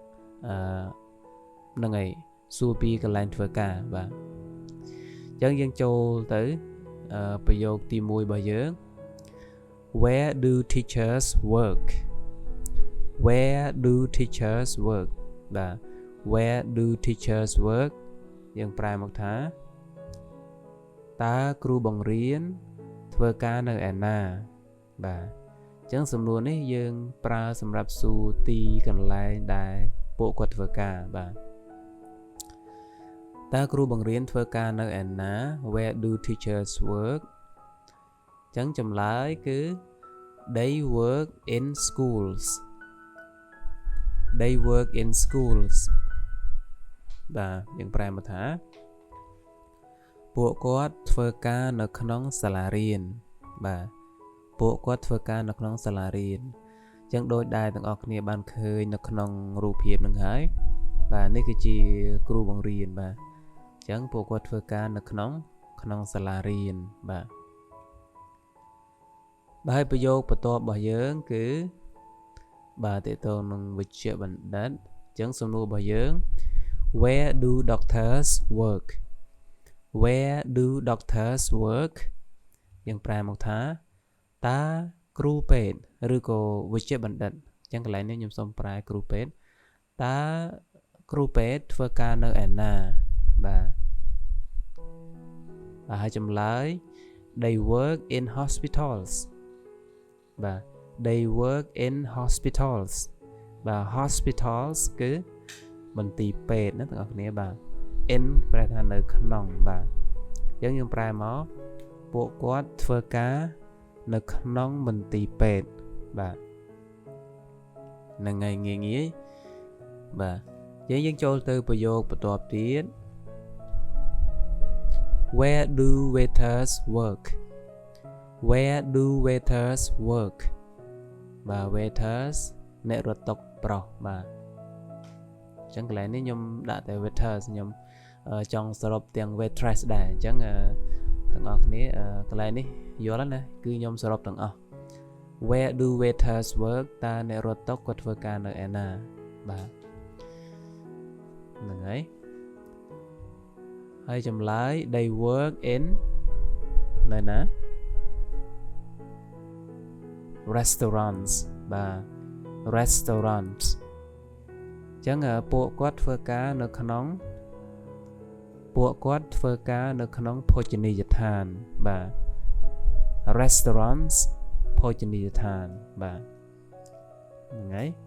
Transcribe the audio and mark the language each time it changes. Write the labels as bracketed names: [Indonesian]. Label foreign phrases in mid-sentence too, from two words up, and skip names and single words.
[Khmer] ហ្នឹងហើយសួរពីកន្លែងធ្វើការបាទអញ្ចឹងយើងចូលទៅប្រយោគទី 1របស់យើង [English] Where do teachers work Where do teachers work [Khmer] បាទ [English] Where do teachers work [Khmer] យើងប្រែមកថាតើគ្រូបង្រៀនធ្វើការនៅឯណាបាទអញ្ចឹងសំណួរនេះយើងប្រើសម្រាប់សួរទីកន្លែងដែលពួកគាត់ធ្វើការបាទ តើគ្រូបង្រៀនធ្វើការនៅឯណា [English] Where do teachers work [Khmer] អញ្ចឹងចម្លើយគឺ [English] They work in schools They work in schools [Khmer] បាទយើងប្រែមកថាពួកគាត់ធ្វើការនៅក្នុងសាលារៀនបាទពួកគាត់ធ្វើការនៅក្នុងសាលារៀនអញ្ចឹងដូចដែលទាំងអស់គ្នាបានឃើញនៅក្នុងរូបភាពនឹងហើយបាទនេះគឺជាគ្រូបង្រៀនបាទអញ្ចឹងពួកគាត់ធ្វើការនៅក្នុងសាលារៀនបាទ ហើយប្រយោគបន្ទាប់របស់យើងគឺបាទតើតើនឹងវិជ្ជាបណ្ឌិតអញ្ចឹងសំណួររបស់យើង [English] Where do doctors work Where do doctors work [Khmer] យើងប្រែមកថាតើគ្រូពេទ្យឬក៏វិជ្ជាបណ្ឌិតអញ្ចឹងកន្លែងនេះ ខ្ញុំសូមប្រែគ្រូពេទ្យតើគ្រូពេទ្យធ្វើការនៅឯណាបាទហើយចម្លើយ [English] they work in hospitals [Khmer] បាទ they [English] work in hospitals [Khmer] បាទ hospitals គឺមន្ទីរពេទ្យណាទាំងអស់គ្នាបាទ in ប្រែថានៅក្នុងបាទអញ្ចឹងយើងប្រែមកពួកគាត់ធ្វើការនៅក្នុងមន្ទីរពេទ្យបាទហ្នឹងហើយងាយបាទយើងចូលទៅប្រយោគបន្ទាប់ទៀត [English] Where do waiters work Where do waiters work [Khmer] បាទ waiters អ្នករត់តុប្រុសបាទអញ្ចឹងកន្លែងនេះខ្ញុំដាក់តែ waiters ខ្ញុំចង់សរុបទាំង waitress ដែរអញ្ចឹងទាំងអស់គ្នាកន្លែងនេះយល់ណាគឺខ្ញុំសរុបទាំងអស់ [English] Where do waiters work [Khmer] តើអ្នករត់តុគាត់ធ្វើការនៅឯណាបាទហ្នឹង ហើយចម្លើយ [English] they work in [Khmer] នៅណា restaurants បាទ restaurants អញ្ចឹងពួកគាត់ធ្វើការនៅក្នុងភោជនីយដ្ឋានបាទ restaurants ភោជនីយដ្ឋានបាទហ្នឹង